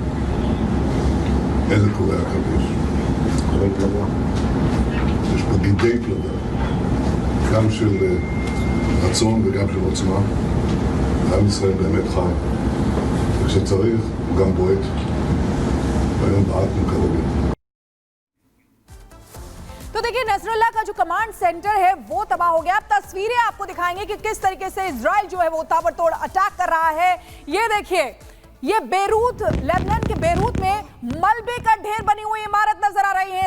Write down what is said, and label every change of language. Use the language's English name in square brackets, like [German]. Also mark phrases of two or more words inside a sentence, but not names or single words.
[Hebrew] איזה קורי עכביש? קורי פלדה. יש פה גידי פלדה, גם של רצון וגם של עוצמה. עם ישראל באמת חי, וכשצריך הוא גם בועט, והיום בעטנו כרגיל. [Hindi] तो देखिए नसरल्लाह का जो [English] command center [Hindi] है वो तबाह हो गया। अब तस्वीरें आपको दिखाएंगे कि किस तरीके से इजराइल जो है वो ताबड़तोड़ अटैक कर रहा है। ये देखिए, ये बेरूत, लेबनान के बेरूत में मलबे का ढेर बनी हुई इमारत नजर आ रही है।